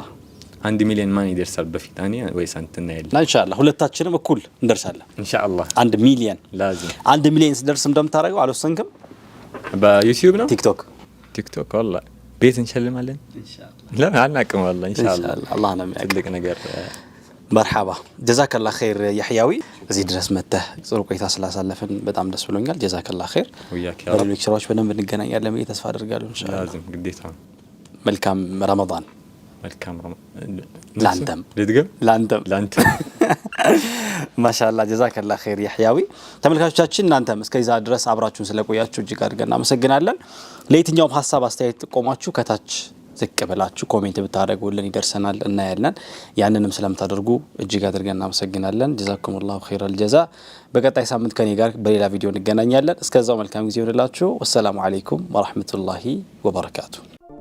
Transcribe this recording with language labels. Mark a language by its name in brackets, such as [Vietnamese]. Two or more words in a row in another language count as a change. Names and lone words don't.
[Amharic] 1 ሚሊዮን ማን ይደርሳል በፊት አኔ ወይስ አንተና ያለ ኢንሻአላህ ሁለታችንም እኩል እንደርሳለን ኢንሻአላህ 1 ሚሊዮን لازم 1 ሚሊዮን ስደርስ እንደምታረጋው አልወሰንክም በዩቲዩብ ነው ቲክቶክ والله ቤት እንሸልማለን ኢንሻአላህ لا አናቅም والله ኢንሻአላህ አላህ ነው ትልቅ ነገር [Arabic] مرحبا جزاك الله خير [Amharic] يحيوي እዚህ ድረስ መጥተህ ጥሩ ቆይታ ስላሳለፈን በጣም ደስ ብሎኛል [Arabic] جزاك الله خير [Amharic] ወያክ ያ ረብ ሌክቸሮች በደንብ እንገናኛለን ብዬ ተስፋ አደርጋለሁ ኢንሻአላህ لازم ግዴታ መልካም ረመዳን ላንተም ማሻአላህ [Arabic] جزاك الله خير [Amharic] يحيوي ተመልካቾቻችን እናንተም እስከዛ ድረስ አብራችሁን ስለቆያችሁ እጅግ አድርገን እናመሰግናለን ለየትኛውም ሐሳብ አስተያየት ቆማችሁ ከታች ዝቅ ብላችሁ ኮሜንት ብታደርጉልን ይደርሰናል እናያለን ያንንም ስለምታደርጉ እጅግ አድርገን እናመሰግናለን [Arabic] جزاكم الله خير الجزاء [Amharic] በቀጣይ ሳምንት ከኔ ጋር በሌላ ቪዲዮ እንገናኛለን እስከዛው መልካም ጊዜ ይሁንላችሁ [Arabic] والسلام عليكم ورحمة الله وبركاته